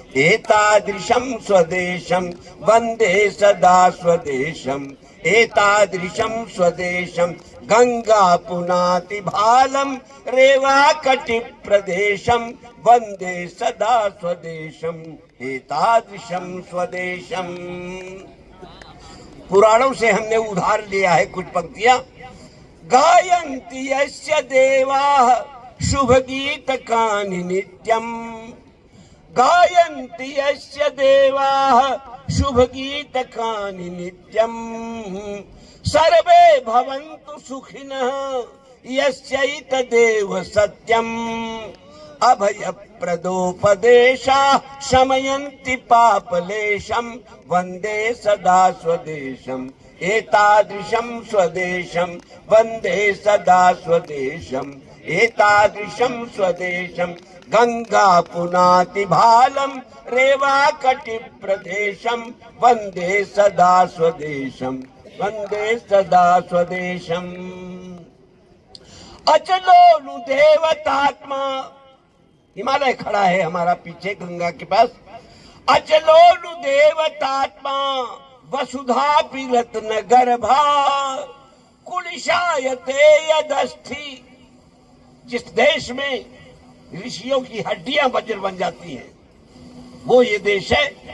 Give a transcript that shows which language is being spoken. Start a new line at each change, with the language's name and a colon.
Sanskrit: एतादृशं स्वदेशम वंदे सदा स्वदेशम एतादृशं स्वदेशम गंगा पुनाति भालम रेवाकटि प्रदेशम वंदे सदा स्वदेशम एतादृशं स्वदेशम।
Hindi: पुराणों से हमने उधार लिया है कुछ पंक्तियां।
Sanskrit: गायन्ति यस्य देवाः शुभ गीतकानि नित्यम् गायन्ति यस्य देवाः शुभ गीतकानि नित्यम् सर्वे भवन्तु सुखिनः यस्यैतदेव सत्यम् अभयप्रदोपदेशा शमयन्ति पापलेशं वंदे सदा स्वदेशम एतादृशं स्वदेशम वंदे सदा स्वदेशम एतादृशं स्वदेशम गंगा पुनाति भालम रेवाकटि प्रदेशम वंदे सदा स्वदेशम वंदे सदा स्वदेशम। अचलो देवतात्मा
Hindi: हिमालय खड़ा है हमारा पीछे गंगा के पास।
Sanskrit: अचलो देवतात्मा वसुधा रत्न गर्भा कुलिशायते यदस्थि
Hindi: जिस देश में ऋषियों की हड्डियां वज्र बन जाती हैं वो ये देश है।